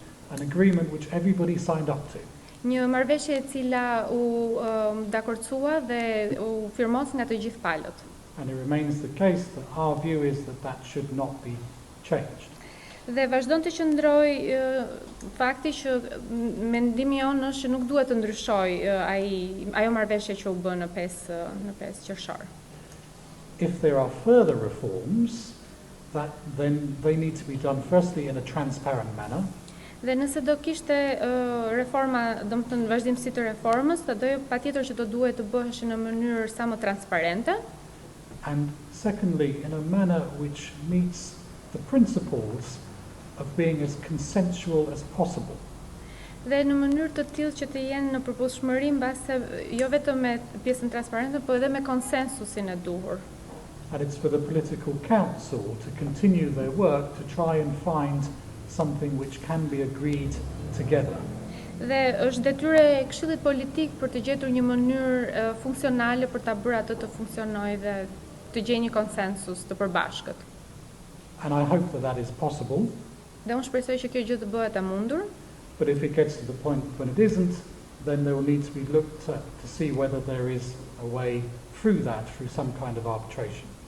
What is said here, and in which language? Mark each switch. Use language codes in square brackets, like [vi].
[en] An agreement which everybody signed up to. [sq] Një marrëveshje e cila u dakordcua dhe u firmos nga të gjithë palët. [en] And it remains the case that our view is that should not be changed. [sq] Dhe vazhdon të qëndroj fakti që mendimi jonë është që nuk duhet të ndryshojë ajo marrëveshje që u bë në 5 qershor. [en] If there are further reforms, then they need to be done firstly in a transparent manner. [sq] Dhe nëse do kishte reforma, domethënë vazhdimsi të reformës, patjetër që do duhet të bëheshin në mënyrë sa më transparente. [en] And secondly, in a manner which meets the principles of being as consensual as possible. [sq] Dhe në mënyrë të tillë që të jenë në përputhshmëri mbase jo vetëm me pjesën transparente, por edhe me konsensusin e duhur. [en] And it's for the political council to continue their work to try and find something which can be agreed together. [sq] Dhe është detyrë e Këshillit Politik për të gjetur një mënyrë funksionale për ta bërë atë të funksionojë dhe të gjejë një konsensus të përbashkët. [en] And I hope that is possible. [sq] Dhe unë shpresoj që kjo gjë të bëhet e mundur. [en] But if it gets to the point when it isn't, then there will need to be looked at to see whether there is a way through some kind of arbitration.